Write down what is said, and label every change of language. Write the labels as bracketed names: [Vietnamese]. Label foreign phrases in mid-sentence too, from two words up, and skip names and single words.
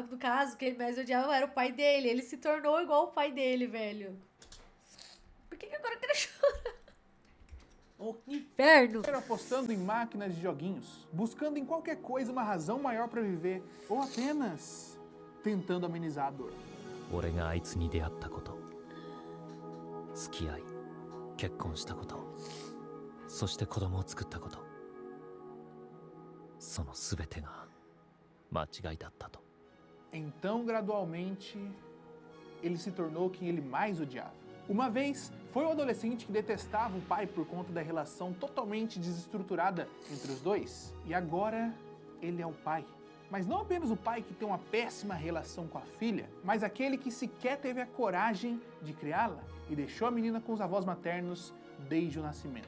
[Portuguese] No caso, o que ele mais odiava era o pai dele. Ele se tornou igual o pai dele, velho. Por que agora eu quero chorar? Oh, que inferno. Apostando em máquinas de joguinhos, buscando em qualquer coisa uma razão maior para viver, ou apenas tentando amenizar a dor. [Japanese] 俺があいつに出会ったこと、付き合い、結婚したこと、そして子供を作ったこと、その全てが間違いだったと。 [Portuguese] Então, gradualmente, ele se tornou quem ele mais odiava. Uma vez, foi um adolescente que detestava o pai por conta da relação totalmente desestruturada entre os dois. E agora, ele é o pai. Mas não apenas o pai que tem uma péssima relação com a filha, mas aquele que sequer teve a coragem de criá-la e deixou a menina com os avós maternos desde o nascimento.